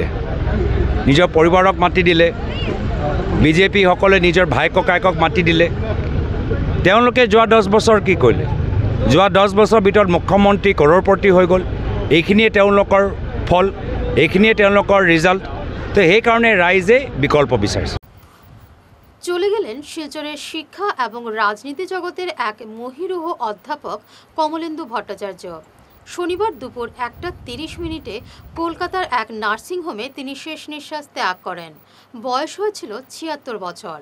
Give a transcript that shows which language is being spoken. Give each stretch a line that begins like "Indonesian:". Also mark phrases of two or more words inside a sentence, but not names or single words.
Assamese: নিজৰ পৰিবাৰক মাতি দিলে, বিজেপিসকলে নিজৰ ভাই ককায়েকক মাতি দিলে। তেওঁলোকে যোৱা 10 বছৰ কি কৰিলে? যোৱা 10 বছৰ ভিতৰত মুখ্যমন্ত্ৰী কৰৰপতি হৈ গ'ল। এইখিনিয়ে তেওঁলোকৰ ফল, এইখিনিয়ে তেওঁলোকৰ ৰিজাল্ট। তো সেইকাৰণে ৰাইজে বিকল্প বিচাৰিছে।
Bangla: চলে গেলেন শিলচরের শিক্ষা এবং রাজনীতি জগতের এক মহিরুহ অধ্যাপক কমলেন্দু ভট্টাচার্য। শনিবার দুপুর 1:30 কলকাতার এক নার্সিংহোমে তিনি শেষ নিঃশ্বাস ত্যাগ করেন। বয়স হয়েছিল 76 বছর।